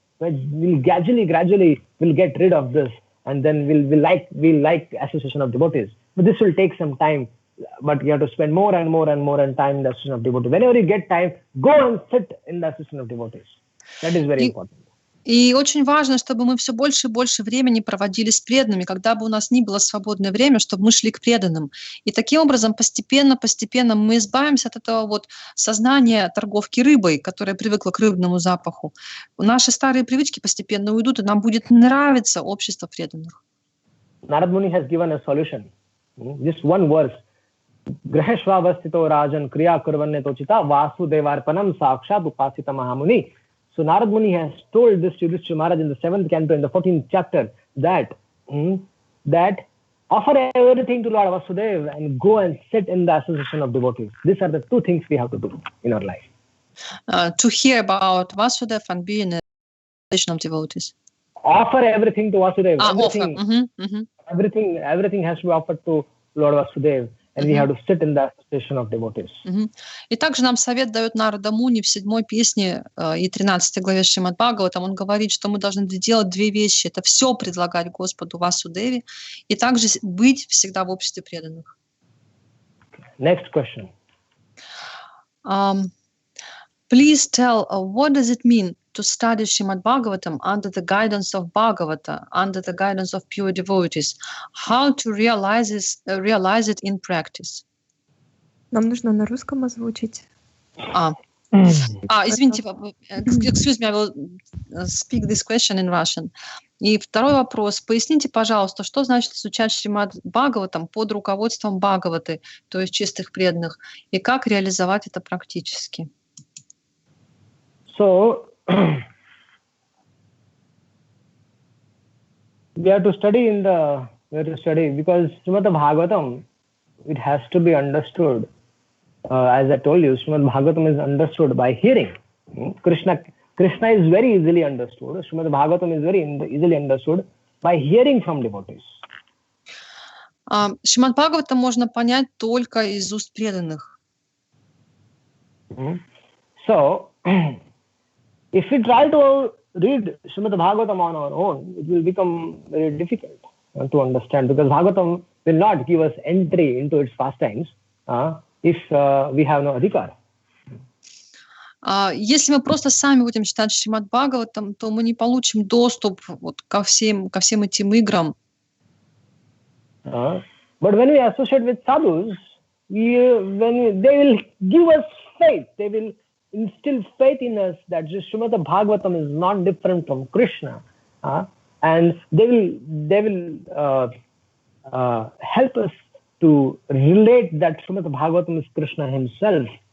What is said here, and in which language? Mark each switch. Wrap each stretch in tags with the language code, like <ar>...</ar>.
<en>But we'll gradually we'll get rid of this, and then we'll like association of devotees. But this will take some time. But you have to spend more and more time in the association of devotees. Whenever you get time, go and sit in the association of devotees. That is very important.</en> <ru>И очень важно, чтобы мы все больше и больше времени проводили с преданными, когда бы у нас ни было свободное время, чтобы мы шли к преданным. И таким образом постепенно мы избавимся от этого вот сознания торговки рыбой, которая привыкла к рыбному запаху. Наши старые привычки постепенно уйдут, и нам будет нравиться общество преданных.</ru> <en>Narad Muni has given a solution. Just one verse.</en> <sa>Graheshvavastito rajan kriya kurvanne tochita vasudevarpanam sakshat upasita mahamuni.</sa> <en>So Narad Muni has told this to Yudhishthira Maharaj in the 7th canto, in the 14th chapter, that offer everything to Lord Vasudeva and go and sit in the association of devotees. These are the two things we have to do in our life. To hear about Vasudeva and be in the association of devotees. Offer everything to Vasudeva. Everything. Everything has to be offered to Lord Vasudeva. And we have to sit in the association of devotees.</en> <ru>И также нам совет дает Нарада Муни в 7-й песне и 13 главе Шримад-Бхагаватам. Он говорит, что мы должны делать две вещи. Это все предлагать Господу Васудеве и также быть всегда в обществе преданных.</ru> <en>Next question. Please tell, what does it mean to study Shrimad-Bhagavatam under the guidance of Bhagavata, under the guidance of pure devotees? How to realize it in practice?</en> <ru>Нам нужно на русском озвучить. Извините,</ru> <en>excuse me, I will speak this question in Russian.</en> <ru>И второй вопрос. Поясните, пожалуйста, что значит изучать Шримад-Бхагаватам под руководством Бхагаваты, то есть чистых преданных, и как реализовать это практически?</ru> <en>So, we have to study because Shrimad-Bhagavatam, it has to be understood. As I told you, Shrimad-Bhagavatam is understood by hearing. Krishna is very easily understood. Shrimad-Bhagavatam is very easily understood by hearing from devotees.</en> <ru>Шримад-Бхагаватам можно понять только из уст преданных.</ru> <en>So, if we try to read Shrimad-Bhagavatam on our own, it will become very difficult to understand, because Bhagavatam will not give us entry into its pastimes if we have no adhikar.</en> <ru>Если мы просто сами будем читать Шримад-Бхагаватам, то мы не получим доступ вот ко всем этим играм.</ru> <en>But when we associate with sadhus, they will give us faith. They will instill faith in us that Shrimad-Bhagavatam is not different from Krishna, and they will help us to relate that Shrimad-Bhagavatam is Krishna himself.</en>